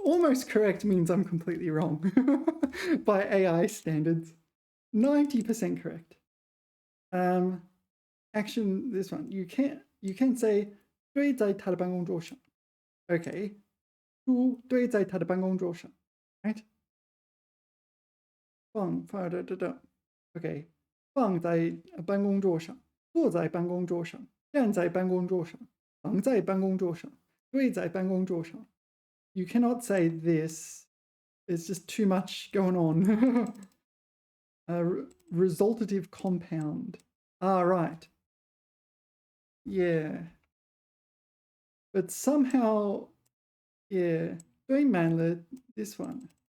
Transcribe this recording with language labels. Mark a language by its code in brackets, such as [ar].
[en] Almost correct means I'm completely wrong by AI standards. 90% correct. Action, this one. You can say [zh] 堆在他的办公桌上. Okay. 书堆在他的办公桌上.Right? [en] 放 Okay. [zh] 放在办公桌上，坐在办公桌上，站在办公桌上，躺在办公桌上，堆在办公桌上。 [en] You cannot say this. There's just too much going on. Resultative compound. Ah, right. Yeah. But somehow, yeah, 堆满了 this one.